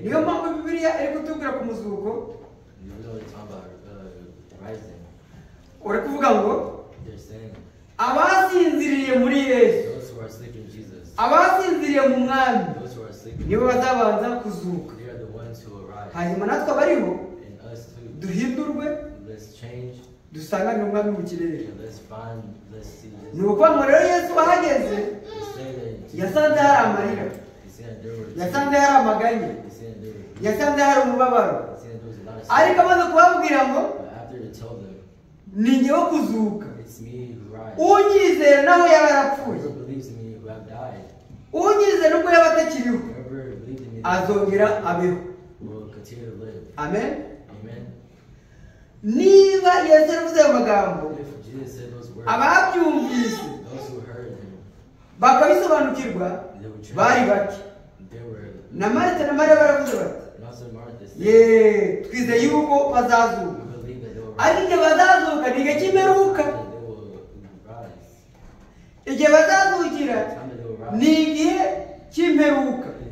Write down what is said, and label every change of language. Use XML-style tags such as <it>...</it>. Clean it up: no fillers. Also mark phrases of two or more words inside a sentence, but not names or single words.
<rw>niyo</rw> <en>up.</en> <rw>mpamvu bibiliya iri kutubwira ku muzuko</rw> <en>You know what they're talking about rising.</en> <rw>uri kuvuga ngo</rw> <en>They're saying</en> <rw>abasinziriye muri yesu</rw> <en>those who are asleep in Jesus,</en> <rw>abasinziriye mu mwami</rw> <en>those who are asleep in</en> <rw>nibo</rw> <en>Jesus,</en> <rw>bazabanza kuzuka</rw> <en>they are the ones who arise.</en> <rw>hanyuma natwe abariho</rw> <en>And us too.</en> <rw>duhindurwe</rw> <en>Let's change</en> <rw>dusanganire umwami mu kirere</rw> <en>and let's see this.</en> <rw>ni ukuvuga ngo rero yesu ahageze</rw> <en>Let's say that Jesus,</en> <rw>yasanze hari amarira</rw> <en>he said there were</en> <rw>yasanze hari amaganya</rw> <en>he said there were</en> <rw>yasanze hari umubabaro</rw> <en>he said there was a lot of</en> <rw>ariko</rw> <en>sin.</en> <rw>amaze kubabwira ngo</rw> <en>But after he told them,</en> <rw>ni njyewe kuzuka</rw> <en>it's me who rise.</en> <rw>unyizera naho yaba yarapfuye</rw> <en>Whoever believes in me who have died,</en> <rw>unyizera nubwo yaba atakiriho</rw> <en>whoever believes in me</en> <rw>azongera abeho</rw> <en>will continue to live.</en> <rw>amen</rw> <en>Amen.</en> <rw>niba yesu yaravuze ayo magambo</rw> <en>If Jesus said those words,</en> <rw>ababyumvise</rw> <en>those who heard him,</en> <rw>bakabisobanukirwa bari bake. Na Marita na Mariya baravuze bati ye twizeye yuko bazazuka, ariko igihe bazazuka ni igihe cy'imperuka. Igihe bazazukira ni igihe cy'imperuka.</rw>